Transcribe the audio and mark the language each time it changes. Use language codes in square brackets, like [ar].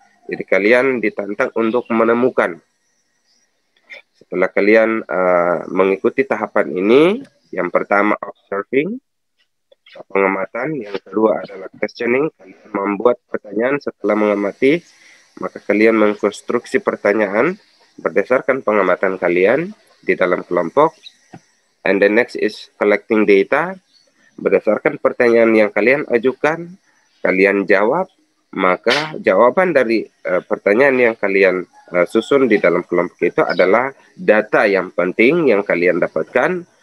[id] Jadi kalian ditantang untuk menemukan. Setelah kalian mengikuti tahapan ini, yang pertama observing, pengamatan, yang kedua adalah questioning, kalian membuat pertanyaan setelah mengamati, maka kalian mengkonstruksi pertanyaan berdasarkan pengamatan kalian di dalam kelompok. [en] And the next is collecting data. [id] Berdasarkan pertanyaan yang kalian ajukan, kalian jawab, maka jawaban dari pertanyaan yang kalian susun di dalam kelompok itu adalah data yang penting yang kalian dapatkan.